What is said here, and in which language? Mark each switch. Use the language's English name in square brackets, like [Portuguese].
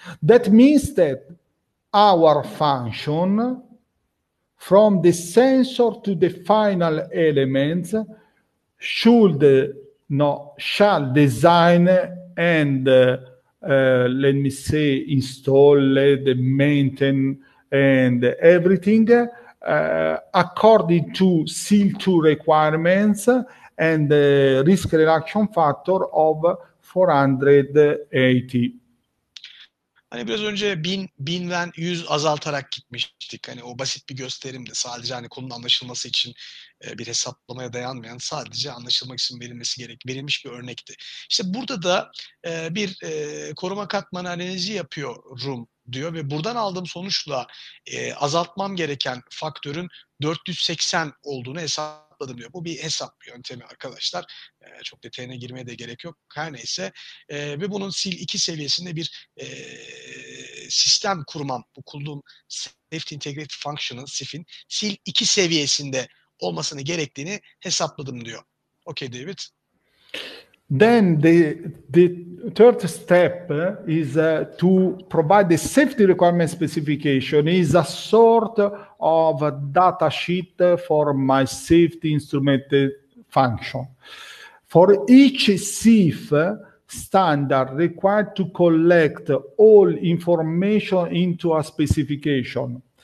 [English] That means that our function from the sensor to the final elements shall design and let me say install the maintain and everything according to SEAL 2 requirements and the risk reduction factor of 480. [Turkish] Hani biraz önce 1000'den 100 azaltarak gitmiştik. Hani o basit bir gösterimdi. Sadece hani konunun anlaşılması için bir hesaplamaya dayanmayan, sadece anlaşılmak için verilmiş bir örnekti. İşte burada da bir koruma katmanı analizi yapıyorum diyor ve buradan aldığım sonuçla azaltmam gereken faktörün 480 olduğunu hesapladım diyor. Bu bir hesap yöntemi arkadaşlar. Çok detayına girmeye de gerek yok. Her neyse. Ve bunun SEAL 2 seviyesinde bir sistem kurmam. Bu kulluğum Safety Integrated Function'ın SIF'in SEAL 2 seviyesinde olmasını gerektiğini hesapladım diyor. [English] Okay David. Then the third step is to provide the safety requirement specification. Is a sort of a data sheet for my safety instrument function. For each SIF standard required to collect all information into a specification.